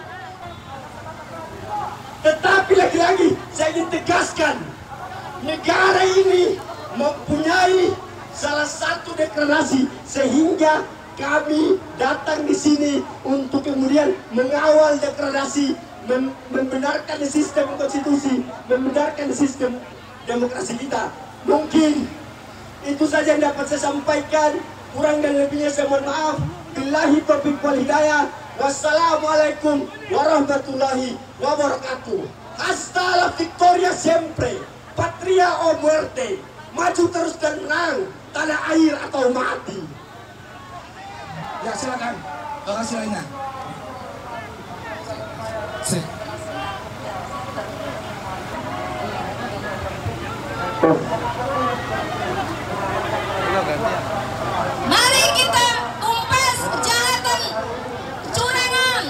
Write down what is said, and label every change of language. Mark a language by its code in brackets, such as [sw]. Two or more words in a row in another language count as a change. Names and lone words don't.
[id] Tetapi lagi-lagi saya ingin tegaskan, negara ini mempunyai salah satu deklarasi sehingga kami datang di sini untuk kemudian mengawal deklarasi, membenarkan sistem konstitusi, membenarkan sistem demokrasi kita. Mungkin itu saja yang dapat saya sampaikan. Kurang dan lebihnya saya mohon maaf. [ar] بالله التوفيق والهداية. والسلام عليكم ورحمة الله وبركاته. [es] Hasta la victoria siempre. Patria o muerte. [id] Maju terus dan menang. Tanah air atau mati. Ya silakan. Lokasi lainnya. Mari kita tumpas kejahatan, kecurangan.